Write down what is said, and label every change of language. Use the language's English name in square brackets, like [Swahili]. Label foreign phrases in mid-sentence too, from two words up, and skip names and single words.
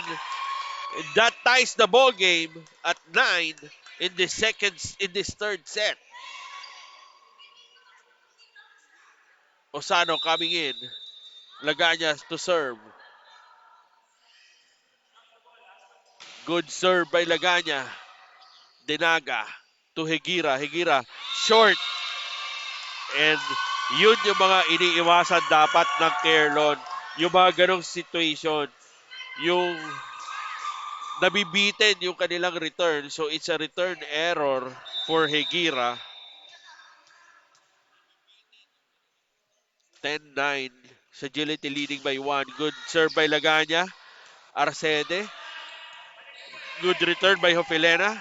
[English] That ties the ball game at 9 in this third set. Osano coming in. Laganya to serve. Good serve by Laganya. Denaga to Hegira. Hegira short. [Filipino] And yun yung mga iniiwasan dapat ng Kerlon. Yung mga ganong situation. Yung nabibitin yung kanilang return. [English] So it's a return error for Hegira. 10-9. Sagility leading by 1. Good serve by Laganya. Arcede. Good return by Hofilena.